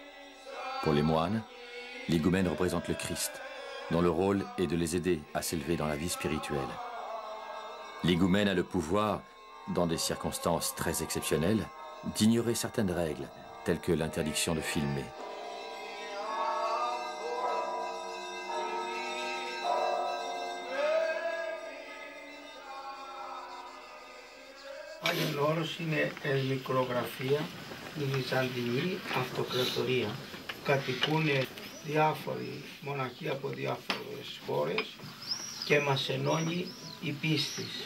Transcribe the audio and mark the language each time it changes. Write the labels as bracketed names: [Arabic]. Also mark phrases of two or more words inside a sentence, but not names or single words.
[French] Pour les moines, l'higoumène représente le Christ, dont le rôle est de les aider à s'élever dans la vie spirituelle. L'higoumène a le pouvoir, dans des circonstances très exceptionnelles, d'ignorer certaines règles, telles que l'interdiction de filmer. [Greek] Άγιον όρος είναι μικρογραφία, η Βυζαντινή αυτοκρατορία. Κατοικούν διάφοροι μοναχοί από διάφορες χώρες και μας ενώνει η πίστη.